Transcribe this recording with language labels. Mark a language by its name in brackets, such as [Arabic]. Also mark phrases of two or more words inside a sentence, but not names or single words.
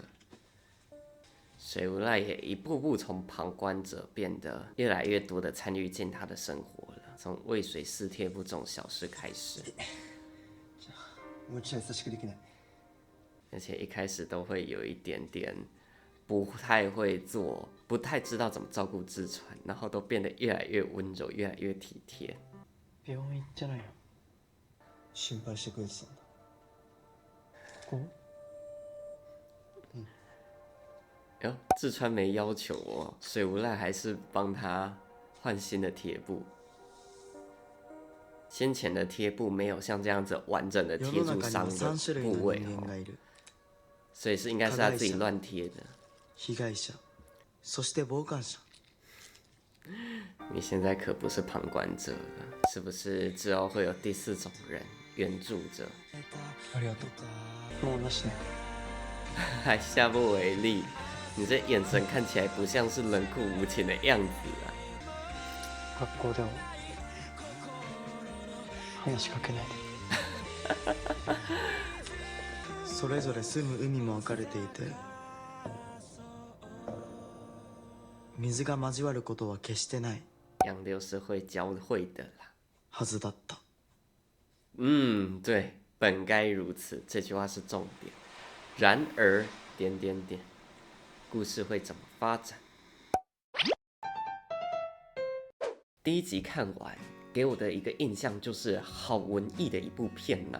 [Chinese] 水无赖也一步步从旁观者变得越来越多的参与进他的生活了，从喂水撕贴布这种小事开始。而且一开始都会有一点点不太会做，不太知道怎么照顾志川，然后都变得越来越温柔，越来越体贴。 [Japanese] 病院行ってないよ。心配してくれてたんだ。 [Chinese] 哟，志川没要求哦，水无赖还是帮他换新的贴布。先前的贴布没有像这样子完整的贴住伤的部位哦，所以是应该是他自己乱贴的。 [Japanese] 被害者，そして傍観者。 [Chinese] 你现在可不是旁观者了，是不是之后会有第4种人援助者？ [Japanese] ありがとう。もうなしね。 [Chinese] 还下不为例，你这眼神看起来不像是冷酷无情的样子啊！ [Japanese] 学校でも話しかけないでそれぞれ住む海も分かれていて水が交わることは決してない [Chinese] 洋流是会交汇的啦。 [Japanese] はずだった。 [Chinese] 对，本该如此，这句话是重点。然而，故事会怎么发展？第一集看完，给我的一个印象就是好文艺的一部片呐。